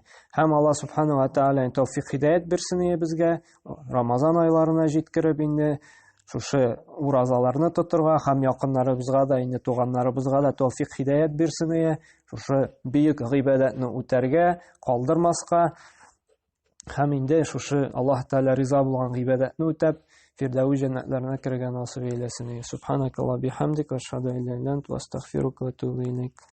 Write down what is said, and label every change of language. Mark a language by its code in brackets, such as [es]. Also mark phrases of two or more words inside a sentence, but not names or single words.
[tt] Һәм [ar] الله سبحانه وتعالى [tt] тәүфик хидаят бирсен безгә, Рамазан айларына җиткереп инде шушы уразаларны тотырга һәм якыннарыбызга да, инде туганнарыбызга да тәүфыйк һидаят бирсен ие. Шушы бөек гыйбадәтне үтәргә, калдырмаска һәм инде шушы Аллаһ Тәгалә риза булган гыйбадәтне үтәп, фирдәүс җәннәтләренә кергән насыйп әйләсен. [ar] سبحانك اللهم بحمدك أشهد أن لا إله إلا أنت أستغفرك وأتوب إليك.